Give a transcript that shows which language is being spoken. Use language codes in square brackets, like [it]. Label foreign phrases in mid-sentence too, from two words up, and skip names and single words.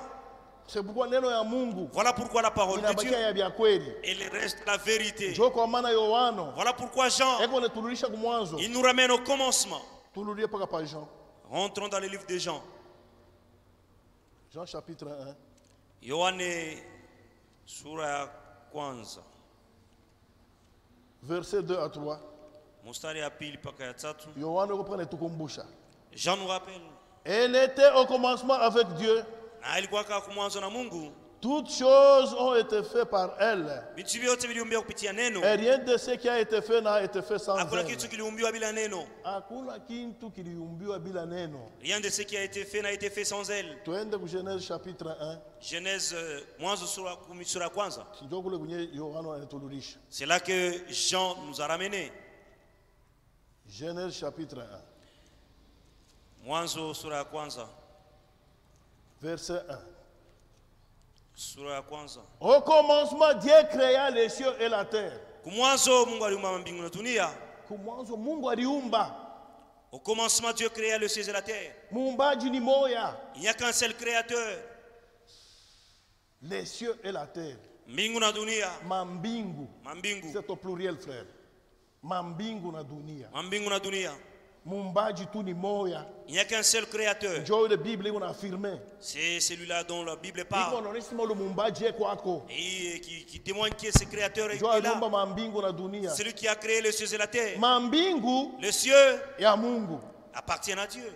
[fr] Voilà pourquoi la parole de Dieu elle reste la vérité. Voilà pourquoi Jean il nous ramène au commencement. Rentrons dans le livre de Jean. Jean chapitre 1. [sw] Yohane sura ya kwanza. [fr] Verset 2 à 3. [sw] Mstari ya pili mpaka ya tatu. [fr] Jean nous rappelle. Elle était au commencement avec Dieu. [sw] Na alikuwa kwa mwanzo na Mungu. [fr] Toutes choses ont été faites par elle. Et rien de ce qui a été fait n'a été fait sans elle. Rien de ce qui a été fait n'a été fait sans elle. Genèse chapitre 1. [sw] Genèse sura kwanza. [fr] C'est là que Jean nous a ramené. Genèse chapitre 1. [sw] Mwanzo sura kwanza. [fr] Verset 1. [sw] Sura kwanza. [fr] Au commencement, Dieu créa les cieux et la terre. [sw] Kumwanzo Mungu aliumba mbingu na dunia. Kumwanzo Mungu aliumba. [fr] Au commencement, Dieu créa le ciel et la terre. [sw] Muumbaji ni moya. [fr] Il n'y a qu'un seul créateur. Les cieux et la terre. [sw] Mbingu na dunia. Mambingu. Mambingu. [fr] C'est au pluriel, frère. [sw] Mambingu na dunia. Mambingu na dunia. Muumbaji tu ni moya. [fr] Il n'y a qu'un seul créateur. Joe de Bible on a affirmé. C'est celui-là dont la Bible parle. Et qui témoigne que ce créateur est là. Celui qui a créé les cieux et la terre. Les cieux appartiennent à Dieu.